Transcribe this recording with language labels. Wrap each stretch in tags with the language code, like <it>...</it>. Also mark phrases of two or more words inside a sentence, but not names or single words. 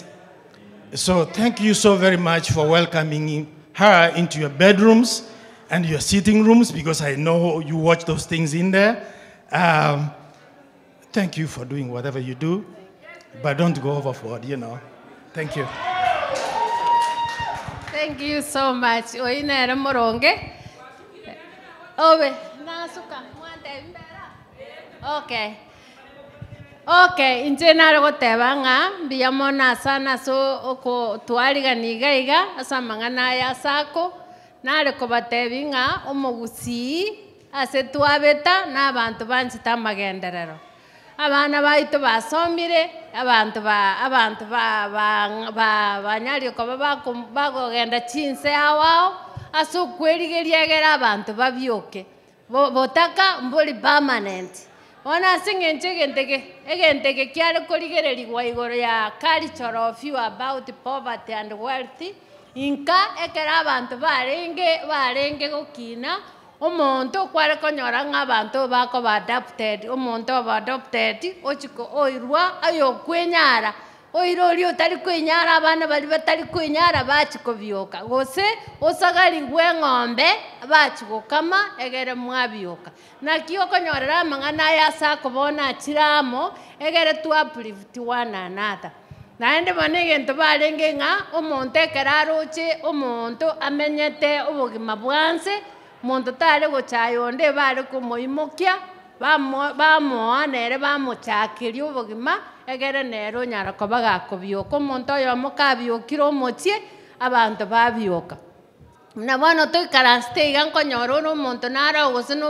<en>So thank you so very much for welcoming her into your bedrooms and your sitting rooms, because I know you watch those things in there. Thank you for doing whatever you do, but don't go overboard, you know. Thank you. Thank you so much.</en> <guz>Oinere moronge. Owe, nasuka mwante mbera. Okay. Okay, inje nare goteba nga mbiyamona sana so oko twaliga niga asa mangana ya SACCO nare ko batebi nga omugusi ase twabeta n'abantu banchita magenderero. Abana baitu basomire abantu banyari ko bagogenda chinse awao aso kwerigeria abantu babyoke botaka mboli permanent ona singenche egentege kyale koligererigwa igoro ya</guz> <en>cultural view about poverty and wealth</en> <guz>inka ekera abantu barenge gokina omonto kware konyora ng'abantu bako adopted omonto adopted ochiko oirwa ayo kwenyara oirori otari kwenyara abana bali batari kwenyara bachiko byoka gose osagari ng'ombe bachiko kama egere mwabyoka nakio konyorera mang'ana ya SACCO bona chiramo egere</guz> <en>to uplift one another</en> <guz>naende banegento barenge ng'a omonto ekeraroche omonto amenyete obogima bwanse monto tare gochayonde bare kumoimokia bamoa nere bamochakiria obogima egere nero nyara kobaga kobioka monto yo mokabiokire omochie abantu babioka na bono toikaraste iga nkonyora no monto nara ogose no</guz>